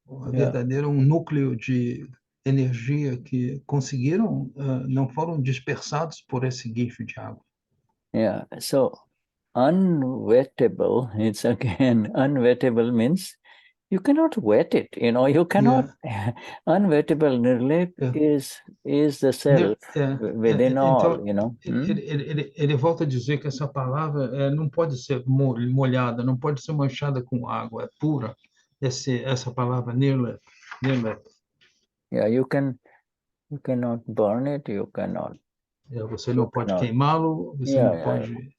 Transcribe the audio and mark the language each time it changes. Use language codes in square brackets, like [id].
[pt] verdadeiro núcleo de energia que conseguiram, não foram dispersados por esse guincho de água. [en] Yeah, so unwettable, it's again, unwettable means you cannot wet it, you cannot, unwettable NIRLEYP is the self within all, [pt] Então, ele volta a dizer que essa palavra não pode ser molhada, não pode ser manchada com água, é pura, essa palavra NIRLEYP. [en] Yeah, you cannot burn it, you cannot. [pt] Você não pode queimá-lo, você não pode...